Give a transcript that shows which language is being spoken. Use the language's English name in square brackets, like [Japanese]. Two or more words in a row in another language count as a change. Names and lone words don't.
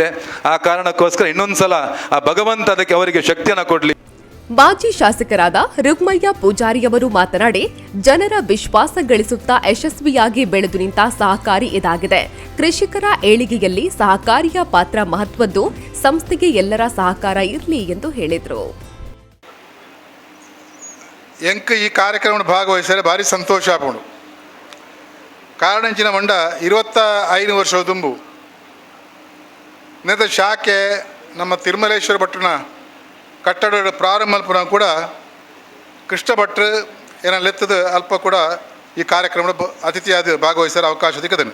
[Kannada] ಆ ಕಾರಣಕ್ಕೋಸ್ಕರ ಇನ್ನೊಂದು ಸಲ ಆ ಭಗವಂತ ಅದಕ್ಕೆ ಅವರಿಗೆ ಶಕ್ತಿಯನ್ನು ಕೊಡಲಿ. ಮಾಜಿ ಶಾಸಕರಾದ ರುಕ್ಮಯ್ಯ ಪೂಜಾರಿಯವರು ಮಾತನಾಡಿ, ಜನರ ವಿಶ್ವಾಸ ಗಳಿಸುತ್ತಾ ಯಶಸ್ವಿಯಾಗಿ ಬೆಳೆದು ನಿಂತ ಸಹಕಾರಿ ಇದಾಗಿದೆ. ಕೃಷಿಕರ ಏಳಿಗೆಯಲ್ಲಿ ಸಹಕಾರಿಯ ಪಾತ್ರ ಮಹತ್ವದ್ದು. ಸಂಸ್ಥೆಗೆ ಎಲ್ಲರ ಸಹಕಾರ ಇರಲಿ ಎಂದು ಹೇಳಿದರು. [Tulu] ಎಂಕ್ ಈ ಕಾರ್ಯಕ್ರಮ ಭಾಗವಹಿಸಿದರೆ ಭಾರಿ ಸಂತೋಷ ಆಪುಂಡು. ಕಾರಣ ಇಂಚಿನ ಮಂಡ 25 ವರ್ಷ ತುಂಬು ನೆದ ಶಾಖೆ ನಮ್ಮ ತಿರುಮಲೇಶ್ವರ ಭಟ್ರನ ಕಟ್ಟಡ ಪ್ರಾರಂಭ ಮಲ್ಪನ ಕೂಡ ಕೃಷ್ಣ ಭಟ್ರು ಏನೆತ್ತದ ಅಲ್ಪ ಕೂಡ ಈ ಕಾರ್ಯಕ್ರಮ ಅತಿಥಿಯಾದ ಭಾಗವಹಿಸಲು ಅವಕಾಶ ಸಿಕ್ಕದನು.